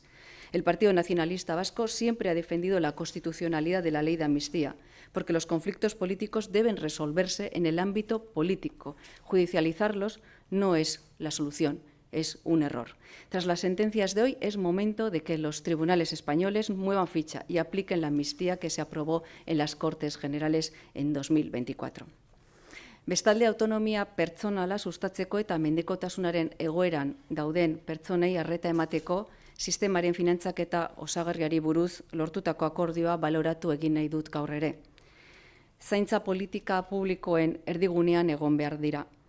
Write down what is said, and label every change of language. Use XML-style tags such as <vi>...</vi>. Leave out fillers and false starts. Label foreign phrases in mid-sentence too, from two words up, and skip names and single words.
<es>El Partido Nacionalista Vasco siempre ha defendido la constitucionalidad de la ley de amnistía, porque los conflictos políticos deben resolverse en el ámbito político. Judicializarlos no es la solución, es un error. Tras las sentencias de hoy, es momento de que los tribunales españoles muevan ficha y apliquen la amnistía que se aprobó en las Cortes Generales en 2024.</es> <eu>Bestalde, autonomia pertsonala sustatzeko eta mendekotasunaren egoeran dauden pertsonei arreta emateko sistemaren finantzaketa osagarriari buruz lortutako akordioa baloratu egin nahi dut gaur ere. Zaintza politika publikoen erdigunean egon behar dira.</eu>